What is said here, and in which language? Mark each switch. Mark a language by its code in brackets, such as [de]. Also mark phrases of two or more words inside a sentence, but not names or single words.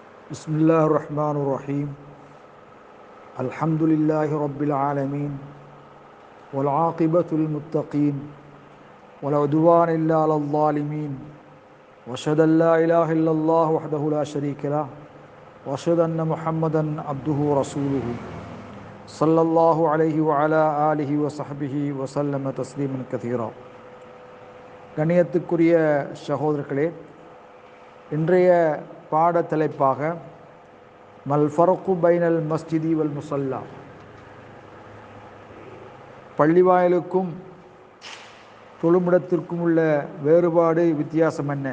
[ar] بسم الله الرحمن الرحيم الحمد لله رب العالمين والعاقبة للمتقين ولا عدوان إلا على الظالمين وأشهد أن لا إله إلا الله وحده لا شريك له وأشهد أن محمدا عبده ورسوله صلى الله عليه وعلى آله وصحبه وسلم تسليما كثيرا. [ta] கண்ணியத்துக்குரிய சகோதரர்களே, இன்றைய பாட தலைப்பாக [ar] ما الفرق بين المسجد والمصلى, [ta] பள்ளிவாயலுக்கும் தொழுமிடத்திற்கும் உள்ள வேறுபாடு, வித்தியாசம் என்ன?